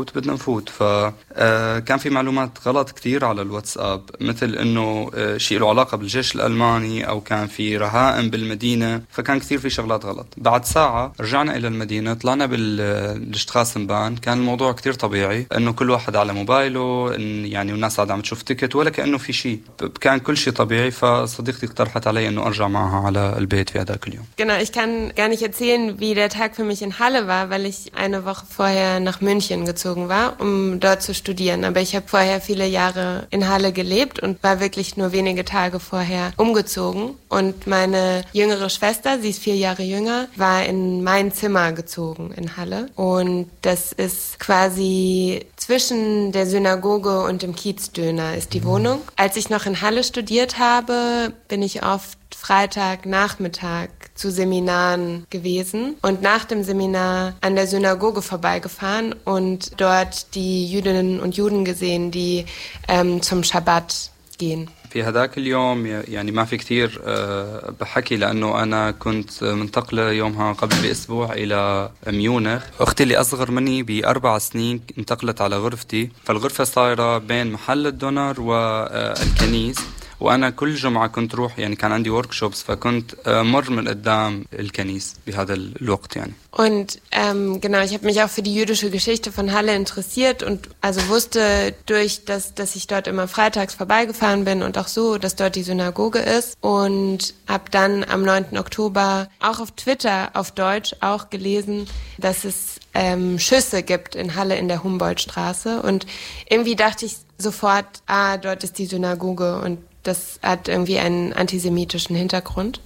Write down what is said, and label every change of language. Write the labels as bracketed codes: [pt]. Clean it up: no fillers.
[ar] نفوت فكان في معلومات غلط كتير على الواتساب مثل انه شيء له علاقة بالجيش الالماني او كان في رهائن بالمدينة فكان كتير في شغلات غلط بعد ساعة رجعنا الى المدينة طلعنا بالشتراسنبان كان الموضوع كتير طبيعي انه كل واحد على موبايله يعني والناس عاد عم تشوف تيكت ولا كأنه في شيء كان كل شيء طبيعي فصديقتي اقترحت علي انه ارجع معها على البيت في هذاك اليوم. [de] Genau, ich kann gar nicht erzählen, wie der Tag für mich in Halle war, weil ich eine Woche vorher nach München gezogen war, um dort zu studieren. Aber ich habe vorher viele Jahre in Halle gelebt und war wirklich nur wenige Tage vorher umgezogen. Und meine jüngere Schwester, sie ist 4 Jahre jünger, war in mein Zimmer gezogen in Halle. Und das ist quasi zwischen der Synagoge und dem Kiezdöner ist die Wohnung. Als ich noch in Halle studiert habe, bin ich oft Freitagnachmittag zu Seminaren gewesen und nach dem Seminar an der Synagoge vorbeigefahren und dort die Jüdinnen und Juden gesehen, die zum Schabbat gehen. [ar] في هذاك اليوم يعني ما في كتير بحكي لأنه أنا كنت منتقلة يومها قبل بأسبوع إلى ميونخ أختي اللي أصغر مني ب4 سنين انتقلت على غرفتي فالغرفة صايرة بين محل الدونر والكنيس وأنا كل جمعة كنت روح يعني كان عندي workshops فكنت مر من قدام الكنيس بهذا الوقت يعني [de] Und genau, ich habe mich auch für die jüdische Geschichte von Halle interessiert und also wusste durch das, dass ich dort immer freitags vorbeigefahren bin und auch so, dass dort die Synagoge ist und habe dann am 9. Oktober auch auf Twitter auf Deutsch auch gelesen, dass es Schüsse gibt in Halle in der Humboldtstraße und irgendwie dachte ich sofort, ah, dort ist die Synagoge und das hat irgendwie einen antisemitischen Hintergrund.